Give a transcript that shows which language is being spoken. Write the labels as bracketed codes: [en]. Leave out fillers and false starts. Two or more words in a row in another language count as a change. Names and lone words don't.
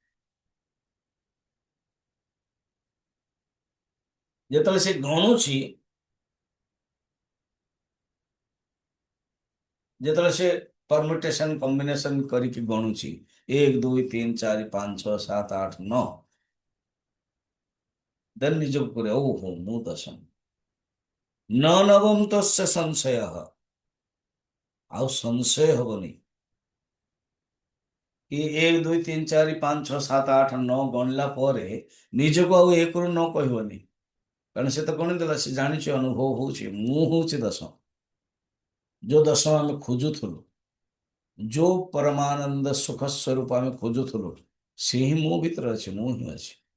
[or] ଯେତେବେଳେ ସେ ଗଣୁଛି, ଯେତେବେଳେ ସେ [en] permutation combination [or] କରିକି ଗଣୁଛି 1 2 3 4 5 6 7 8 9, ଦେନ୍ ନିଜକୁ କରେ ଓହୋ ମୁଁ ଦଶମ। [sa] न नवम तस्य संशयः। [or] ଆଉ ସଂଶୟ ହବନି କି 1 2 3 4 5 6 7 8 9 ଗଣିଲା ପରେ ନିଜକୁ ଆଉ 1 ରୁ 9 କହିବନି, କାରଣ ସେ ତ ଗଣିଦେଲା। ସେ ଜାଣିଛି, ଅନୁଭବ ହଉଛି ମୁଁ ହଉଛି ଦଶମ। ଯୋଉ ଦଶମ ଆମେ ଖୋଜୁଥିଲୁ, ଯୋଉ ପରମାନନ୍ଦ ସୁଖ ସ୍ୱରୂପ ଆମେ ଖୋଜୁଥିଲୁ, ସେ ହିଁ ମୋ ଭିତରେ ଅଛି, ମୁଁ ହିଁ ଅଛି।